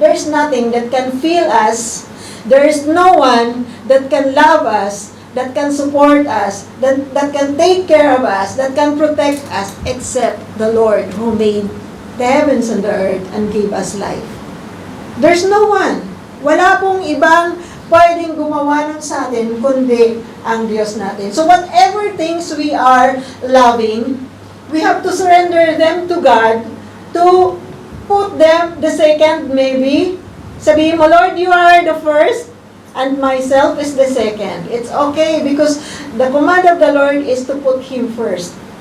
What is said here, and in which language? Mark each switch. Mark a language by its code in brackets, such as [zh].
[en] There is nothing that can fill us. There is no one that can love us, that can support us, that can take care of us, that can protect us, except the Lord who made the heavens and the earth and gave us life. There's no one. [tl] Wala pong ibang pwedeng gumawa nun sa atin, kundi ang Diyos natin. [en] So whatever things we are loving, we have to surrender them to God, to put them the second maybe. [tl] Sabihin mo, [en] Lord, you are the first, and myself is the second. It's okay because the command of the Lord is to put Him first.